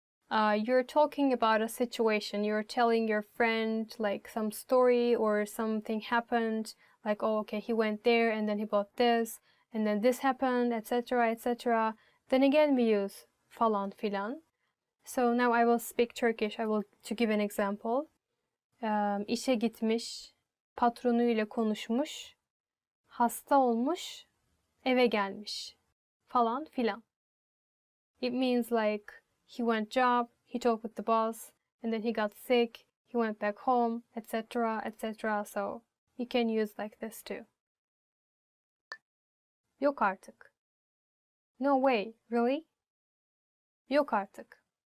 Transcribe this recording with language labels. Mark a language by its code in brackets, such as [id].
[en] You're talking about a situation. You're telling your friend like some story or something happened. Like, oh, okay, he went there and then he bought this and then this happened, etc., etc. Then again we use [tr] falan filan. [en] So now I will speak Turkish. To give an example. [tr] İşe gitmiş, patronuyla konuşmuş, hasta olmuş, eve gelmiş, falan filan. [en] It means like he went job, he talked with the boss, and then he got sick, he went back home, etc., etc. So you can use like this too. [tr] Yok artık. [en] No way, really? [tr] Yok artık.